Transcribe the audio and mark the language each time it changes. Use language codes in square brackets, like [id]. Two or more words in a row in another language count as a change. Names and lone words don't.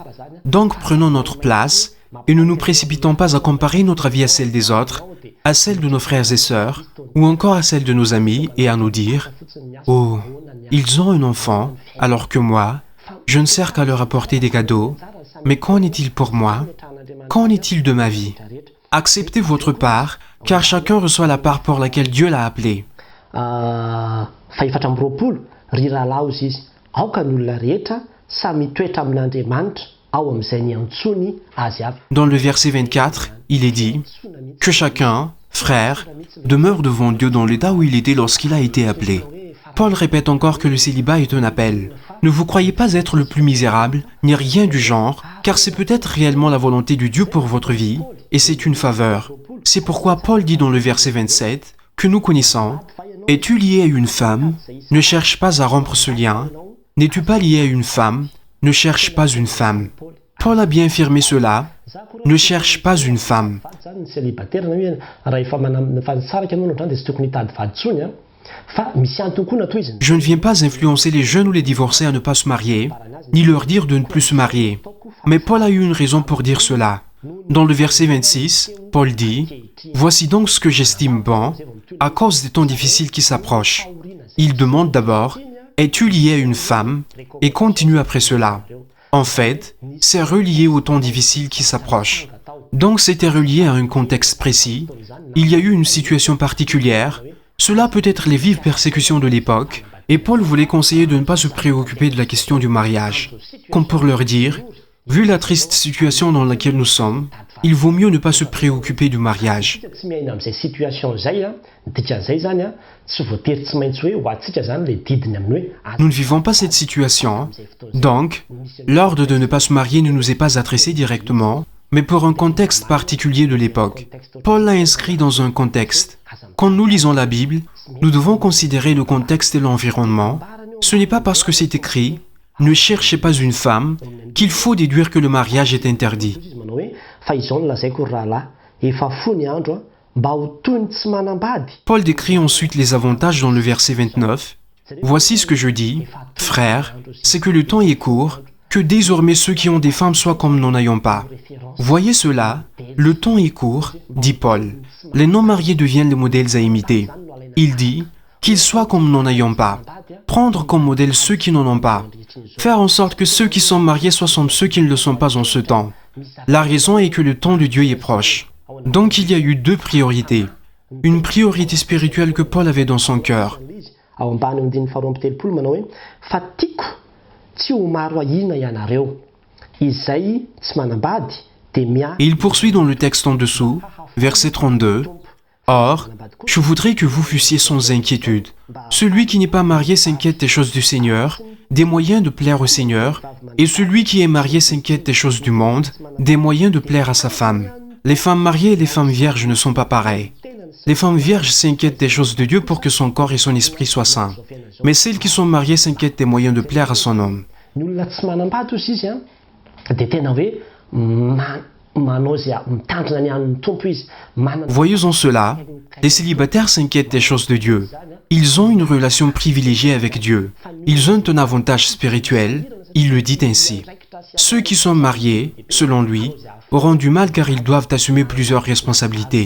[fr] Donc prenons notre place, et ne nous précipitons pas à comparer notre vie à celle des autres, à celle de nos frères et sœurs, ou encore à celle de nos amis, et à nous dire « Oh, ils ont un enfant, alors que moi, je ne sers qu'à leur apporter des cadeaux. Mais qu'en est-il pour moi? Qu'en est-il de ma vie ?» Acceptez votre part, car chacun reçoit la part pour laquelle Dieu l'a appelé. [mg] Faefatra amby roapolo ry rahalahy izy aoka ny olona rehetra samy toetra amin'Andriamanitra ao amin'izay niantsony azy avy. [fr] Dans le verset 24, il est dit que chacun, frère, demeure devant Dieu dans l'état où il était lorsqu'il a été appelé. Paul répète encore que le célibat est un appel. Ne vous croyez pas être le plus misérable, ni rien du genre, car c'est peut-être réellement la volonté de Dieu pour votre vie, et c'est une faveur. C'est pourquoi Paul dit dans le verset 27 que nous connaissons, « Es-tu lié à une femme? Ne cherche pas à rompre ce lien. N'es-tu pas lié à une femme? Ne cherche pas une femme. » Paul a bien affirmé cela, « Ne cherche pas une femme. » [mg] Zany ny célibataire na hoe raha efa manana fahatsaraka ianao no zany dia tsy tokony hitady vady intsony a fa misy antony koa natao izy. [fr] Je ne viens pas influencer les jeunes ou les divorcés à ne pas se marier, ni leur dire de ne plus se marier. Mais Paul a eu une raison pour dire cela. Dans le verset 26, Paul dit « Voici donc ce que j'estime bon, à cause des temps difficiles qui s'approchent. » Il demande d'abord « Es-tu lié à une femme ?» et continue après cela. En fait, c'est relié aux temps difficiles qui s'approchent. Donc c'était relié à un contexte précis. Il y a eu une situation particulière. Cela peut être les vives persécutions de l'époque, et Paul voulait conseiller de ne pas se préoccuper de la question du mariage. Comme pour leur dire, vu la triste situation dans laquelle nous sommes, il vaut mieux ne pas se préoccuper du mariage. [mg] Tsy miaina amin'izay situation izay a dikan'izay zany a tsy voatery tsy maintsy hoe ho antsika zany le didiny amin'ny hoe [fr] Nous ne vivons pas cette situation, donc l'ordre de ne pas se marier ne nous est pas adressé directement, mais pour un contexte particulier de l'époque. Paul l'a inscrit dans un contexte. Quand nous lisons la Bible, nous devons considérer le contexte et l'environnement. Ce n'est pas parce que c'est écrit « Ne cherchez pas une femme » qu'il faut déduire que le mariage est interdit. [mg] manao hoe fa izao no lazaiko ry rahalahy efa fony andro a mba ho toy ny tsy manambady. [fr] Paul décrit ensuite les avantages dans le verset 29. « Voici ce que je dis, frères, c'est que le temps est court, que désormais ceux qui ont des femmes soient comme n'en ayant pas. Voyez cela, le temps est court, dit Paul. Les non-mariés deviennent les modèles à imiter. Il dit qu'ils soient comme n'en ayant pas. Prendre comme modèle ceux qui n'en ont pas. Faire en sorte que ceux qui sont mariés soient comme ceux qui ne le sont pas en ce temps. La raison est que le temps de Dieu est proche. Donc il y a eu deux priorités. Une priorité spirituelle que Paul avait dans son cœur. [mg] Ao ambany andininy faharoa amby telopolo manao hoe fa tiako tsy ho maro ahina ianareo izay tsy manambady de mia. [fr] Et il poursuit dans le texte en dessous, verset 32. Or, je voudrais que vous fussiez sans inquiétude. Celui qui n'est pas marié s'inquiète des choses du Seigneur, des moyens de plaire au Seigneur, et celui qui est marié s'inquiète des choses du monde, des moyens de plaire à sa femme. Les femmes mariées et les femmes vierges ne sont pas pareilles. Les femmes vierges s'inquiètent des choses de Dieu pour que son corps et son esprit soient saints. Mais celles qui sont mariées s'inquiètent des moyens de plaire à son homme. [mg] Ny olona tsy manambady ozy izy a dia tena hoe manao izay mitandrina ny an'ny tompo izy. [fr] Voyez en cela, les célibataires s'inquiètent des choses de Dieu. Ils ont une relation privilégiée avec Dieu. Ils ont un avantage spirituel. Il le dit ainsi. Ceux qui sont mariés, selon lui, auront du mal car ils doivent assumer plusieurs responsabilités.